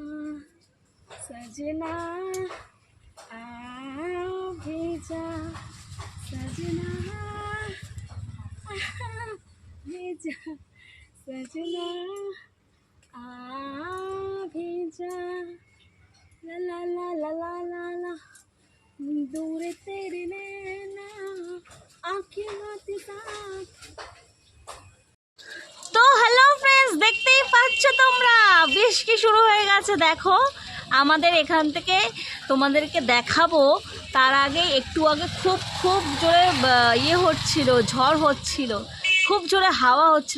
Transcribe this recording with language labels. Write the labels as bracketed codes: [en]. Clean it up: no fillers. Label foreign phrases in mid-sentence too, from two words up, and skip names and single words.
[hi] सजना आ भेजा, सजना आ भेजा, सजना आ भेजा, ला ला ला ला ला ला ला, दूर तेरे नैना आँखें आती साथ। [bn] তো [en] hello friends, [bn] দেখতেই পাচ্ছ তোমরা বৃষ্টি শুরু হয়ে গেছে। দেখো আমাদের এখান থেকে তোমাদেরকে দেখাবো, তার আগে একটু আগে খুব খুব জোরে ইয়ে হচ্ছিল, ঝড় হচ্ছিল, খুব জোরে হাওয়া হচ্ছিল।